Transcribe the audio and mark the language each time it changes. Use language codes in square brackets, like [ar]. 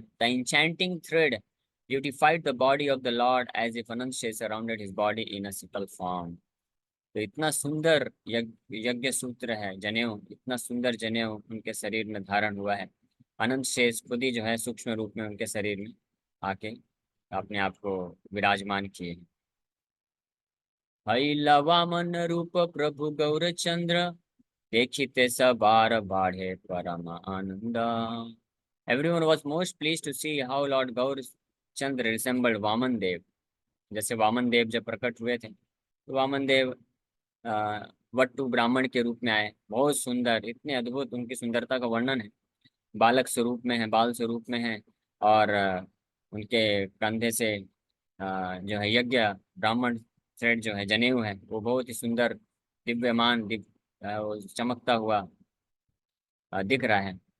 [en] The enchanting thread beautified the body of the Lord as if Anant Shesh surrounded his body in a simple form। [hi] तो इतना सुंदर यज्ञ सूत्र है जनेऊ, इतना सुंदर जनेऊ उनके शरीर में धारण हुआ है। अनंत शेष खुद ही जो है सूक्ष्म रूप में उनके शरीर में आके अपने आप को विराजमान किए। [bn] हैला वामन रूप प्रभु गौरचंद्र, देखिते सबार बाढ़े परम आनंद। [en] Everyone was most pleased to see how Lord Gaurachandra resembled Vamana Deva. [hi] जैसे वामन देव जब प्रकट हुए थे तो वामन देव वट्टु ब्राह्मण के रूप में आए, बहुत सुंदर, इतने अद्भुत उनकी सुंदरता का वर्णन है। बालक स्वरूप में है, बाल स्वरूप में है, और उनके कंधे से जो है यज्ञ ब्राह्मण थ्रेड जो है जनेऊ है वो बहुत ही सुंदर दिव्यमान वो चमकता हुआ दिख रहा है।